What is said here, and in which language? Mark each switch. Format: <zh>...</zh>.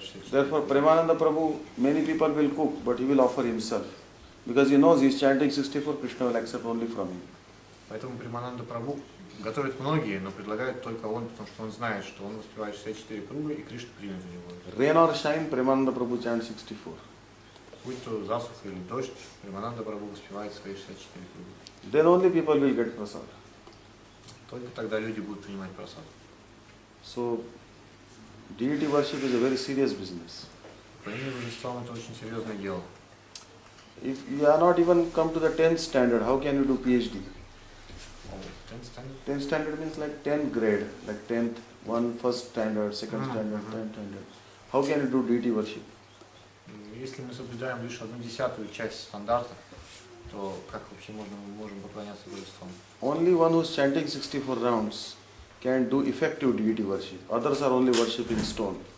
<en>Therefore, Premananda Prabhu, many people will cook, but he will offer himself. Because he knows he is chanting 64, Krishna will accept only from him.</en> <ru>Поэтому Примананда Прабху готовит многие, но предлагает только он, потому что он знает, что он воспевает 64 круга, и Кришна примет у него.</ru> <en>Rain or shine, Premananda Prabhu chants 64.</en> <ru>Будь то засуха или дождь, Примананда Прабху воспевает свои 64 круга.</ru> <en>Then only people will get prasad.</en> <ru>Только тогда люди будут принимать прасад.</ru> <en>So, deity worship is a very serious business.</en> <ru>Поклонение божествам — это очень серьезное дело.</ru> <en>If you are not even come to the 10th standard, how can you do PhD? 10th standard? 10th standard means like 10th grade, like 10th, first standard, second standard, 10th standard. How can you do deity worship?</en> <ru>Если мы соблюдаем лишь 1/10 часть стандарта, то как вообще мы можем поклоняться божествам?</ru> <en>Only one who is chanting 64 rounds can do effective deity worship. Others are only worshipping stone.</en>